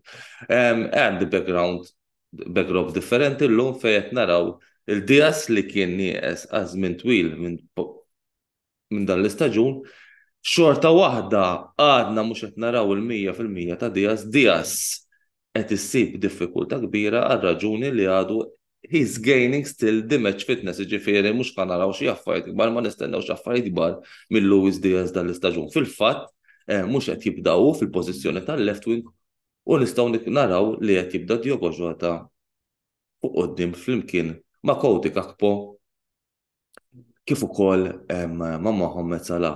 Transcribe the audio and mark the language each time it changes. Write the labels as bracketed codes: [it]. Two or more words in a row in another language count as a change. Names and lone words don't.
[mt] Għandi background differenti llum fejn qed naraw il-Diaz li kien nieqes għal żmien twil minn dan l-istaġun. Xorta waħda għadna mhux qed naraw il-100% ta' Diaz qed issib diffikultà kbira għal raġuni li għadu [en] he's gaining still the match fitness, [mt] ġifieri mhux ħa naraw xi affarijiet kbar, ma nistennewx affarijiet kbar minn Luis Diaz dan l-istaġun. Fil-fatt mhux qed jibdew fil-pożizzjoni tal- [en] left wing [mt] u nistgħu naraw li qed jibda Diogo Jota fuq quddiem flimkien ma' Cody Gakpo kif ukoll ma' Mohamed Salah.